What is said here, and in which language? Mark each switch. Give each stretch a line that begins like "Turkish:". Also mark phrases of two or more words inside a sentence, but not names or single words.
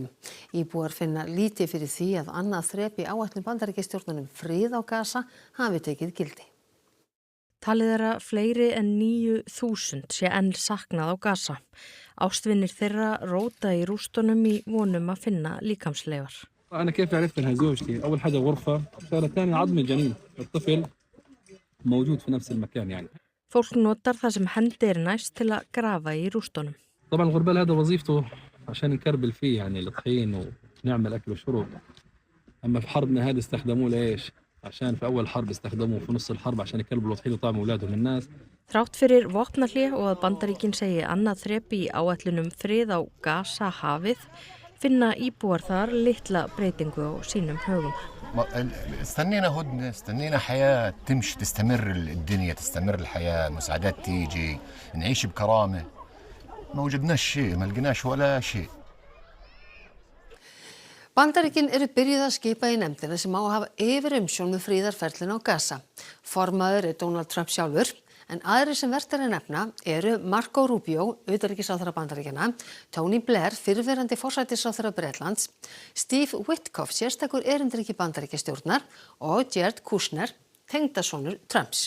Icelandic: Íbúar finna lítið fyrir því að annað þrep í áætlun Bandaríkjastjórnar frið á Gaza hafi tekið gildi. Talið er að fleiri en 9.000 sé enn saknað á Gaza. Ástvinir þeirra róta í rústunum í vonum að finna líkamsleifar.
Arabic: أنا كيف عرفت إنها زوجتي؟ أول حاجة غرفة، الشغلة الثانية عظم الجنين، الطفل موجود في نفس المكان يعني.
Icelandic: Fólk notar það sem hendi er næst til að grafa í rústunum.
Arabic: طبعا الغربال هذا وظيفته عشان نكربل فيه يعني الطحين ونعمل أكل وشرب. أما في حربنا هذا استخدموه لإيش؟ عشان في أول حرب استخدموه في نص الحرب عشان يكربلوا طحين وطعموا أولادهم الناس.
Icelandic: Þrátt fyrir vopnahlé og að Bandaríkin segi annað þrep í áætlunum frið á Gaza hafið, finna íbúar þar litla breytingu á sínum högum.
Arabic: استنينا هدنة، استنينا حياة تمشي تستمر الدنيا، تستمر الحياة، المساعدات تيجي، نعيش بكرامة. ما وجدناش شيء، ما لقيناش ولا شيء.
Icelandic: Bandaríkin eru byrjuð að skipa í nefndina sem á að hafa yfirumsjón með friðarferlinu á Gaza. Formaður er Donald Trump sjálfur, en aðrir sem vert er að nefna eru Marco Rubio, utanríkisráðherra Bandaríkjanna, Tony Blair, fyrrverandi forsætisráðherra Bretlands, Steve Witkoff, sérstakur erindreki Bandaríkjastjórnar og Jared Kushner, tengdasonur Trumps.